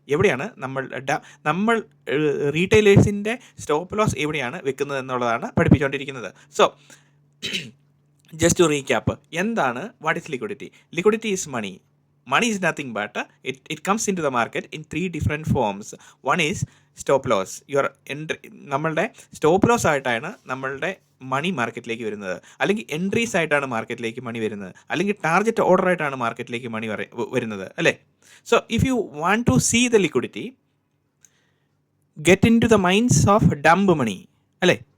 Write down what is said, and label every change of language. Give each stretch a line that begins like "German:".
Malayalam: എവിടെയാണ് നമ്മൾ റീറ്റെയിലേഴ്സിൻ്റെ stop loss എവിടെയാണ് വെക്കുന്നത് എന്നുള്ളതാണ് പഠിപ്പിച്ചുകൊണ്ടിരിക്കുന്നത്.
English: so just to recap,
Malayalam: എന്താണ്
English: What is liquidity? Liquidity is money. Money is nothing but it comes into the market in 3 different forms. One is stop loss.
Malayalam: നമ്മളുടെ stop loss ആയിട്ടാണ് നമ്മളുടെ മണി മാർക്കറ്റിലേക്ക് വരുന്നത്, അല്ലെങ്കിൽ എൻട്രീസ് ആയിട്ടാണ് മാർക്കറ്റിലേക്ക് മണി വരുന്നത്, അല്ലെങ്കിൽ ടാർഗറ്റ് ഓർഡർ ആയിട്ടാണ് മാർക്കറ്റിലേക്ക് മണി വരുന്നത്, അല്ലേ?
English: So if you want to see the liquidity, get into the minds of dump money, അല്ലേ?